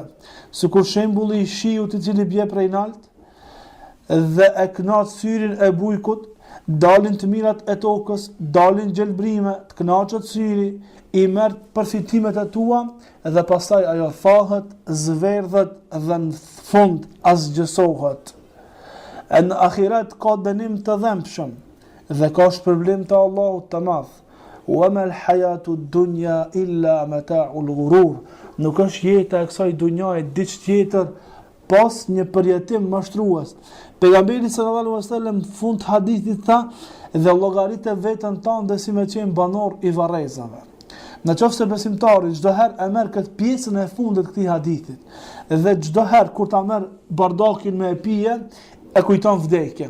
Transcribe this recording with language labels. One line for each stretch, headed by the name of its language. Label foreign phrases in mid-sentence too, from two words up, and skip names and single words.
Albanian: Sikur shembulli i shiut i cili bie prej lart dhe e kënaq syrin e bujkut, dalin të mirat e tokës, dalin gjelbrime, të kënaqet syri, i merr përfitimet e tua dhe pastaj ajo thahet, zverdhet dhe në fund asgjësohet. E në ahiret ka dënim të dhëmshëm dhe ka shpërblim të Allahut të madh.
Arabic: وما الحياة الدنيا إلا متاع الغرور.
Albanian: Nuk është jeta e kësaj dunjaje diç tjetër pas një përjetim mashtrues. Pejgamberi
Arabic: صلى الله عليه وسلم
Albanian: fund hadithit tha dhe llogaritë veten tonë dhe si me qenë banor i varrezave. Në qoftë se besimtari çdo herë e merr këtë pjesën e fundit të këtij hadithit dhe çdo herë kur ta merr bardakin me e pije, e kujton vdekjen.